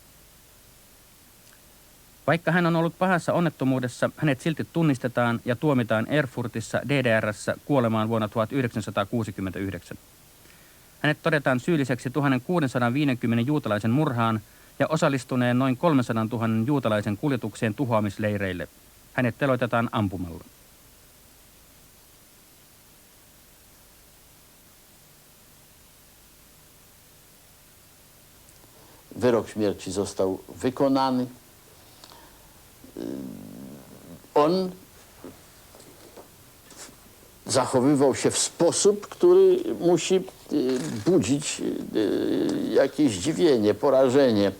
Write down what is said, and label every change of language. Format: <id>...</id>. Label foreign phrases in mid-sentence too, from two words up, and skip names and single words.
<fi>Vaikka hän on ollut pahassa onnettomuudessa, hänet silti tunnistetaan ja tuomitaan Erfurtissa DDR:ssä kuolemaan vuonna 1969. Hänet todetaan syylliseksi 1650 juutalaisen murhaan ja osallistuneen noin 300 000 juutalaisen kuljetukseen tuhoamisleireille. Hänet teloitetaan ampumalla.</fi> <pl>Wyrok śmierci został wykonany. On zachowywał się w sposób, który musi budzić jakieś zdziwienie, porażenie.</pl>